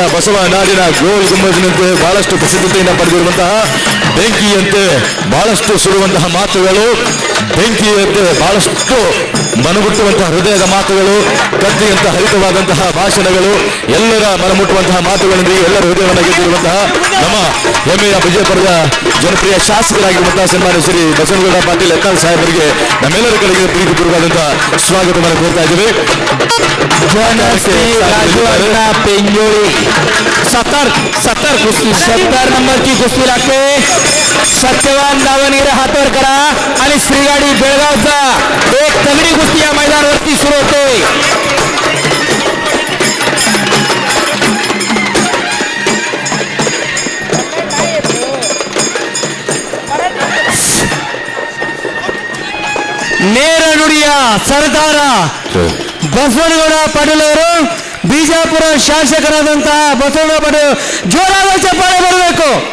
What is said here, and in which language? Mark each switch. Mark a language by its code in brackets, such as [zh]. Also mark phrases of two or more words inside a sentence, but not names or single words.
[kn] ಬಸವ ನಾಡಿನ ಗೋಲ್ ಗುಂಬಜಿನಂತೆ ಬಹಳಷ್ಟು ಪ್ರಸಿದ್ಧತೆಯನ್ನು ಪಡೆದಿರುವಂತಹ ಬೆಂಕಿಯಂತೆ ಬಹಳಷ್ಟು ಸುಡುವಂತಹ ಮಾತುಗಳು, ಬೆಂಕಿಯಂತೆ ಬಹಳಷ್ಟು ಮನಮುಟ್ಟುವಂತಹ ಹೃದಯದ ಮಾತುಗಳು, ಕತ್ತಿಯಂತ ಹರಿತವಾದಂತಹ ಭಾಷಣಗಳು, ಎಲ್ಲರ ಮನಮುಟ್ಟುವಂತಹ ಮಾತುಗಳೊಂದಿಗೆ ಎಲ್ಲರ ಹೃದಯವನ್ನು ಗೆದ್ದಿರುವಂತಹ ನಮ್ಮ ಹೆಮ್ಮೆಯ ವಿಜಯಪುರದ ಜನಪ್ರಿಯ ಶಾಸಕರಾಗಿರುವಂತಹ ಸನ್ಮಾನ್ಯ ಶ್ರೀ ಬಸವನಗೌಡ ಪಾಟೀಲ್ ಯತ್ನಾಳ್ ಸಾಹೇಬರಿಗೆ ನಮ್ಮೆಲ್ಲರ ಕಡೆಗೆ ಪ್ರೀತಿಪೂರ್ವಕವಾದಂತಹ ಸ್ವಾಗತವನ್ನು ಕೋರ್ತಾ ಇದ್ದೇವೆ. [mr] पेंजोळी 70 नंबरची कुस्ती लागते. सत्यवान दावणगिरे हातवर करा आणि श्रीगाडी बेळगावचा एक तगडी कुस्ती या मैदानावरती सुरू होते. [kn] ನೇರ ನುಡಿಯ ಸರ್ದಾರ ಬಸವನಗೌಡ ಪಾಟೀಲ್ ಅವರು ಬಿಜಾಪುರ ಶಾಸಕರಾದಂತಹ ಬಸವನಗೌಡ ಪಾಟೀಲ್ ಜೋರಾದ ಚಪ್ಪಾಳೆ ಬರಬೇಕು.